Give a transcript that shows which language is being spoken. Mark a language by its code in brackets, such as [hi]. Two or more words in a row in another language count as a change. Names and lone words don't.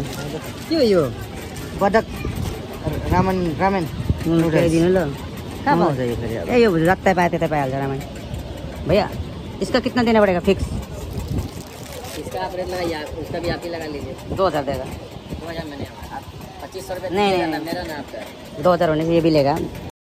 [ne] के हो यो? बदक रामेन ल्याइदिनु ल। कहाँ पाउँछ यो फेरि? ए यो जता पाए त्यता पाइहाल्छ रामेन। [hi] भैया इसका कितना देना पड़ेगा फिक्स? इसका आप रेट लगाइए, उसका भी आप ही लगा लीजिए। 2000 देगा। 2000 मैंने 2500 रुपये नहीं मेरा ना आपका 2000 होने से ये भी लेगा।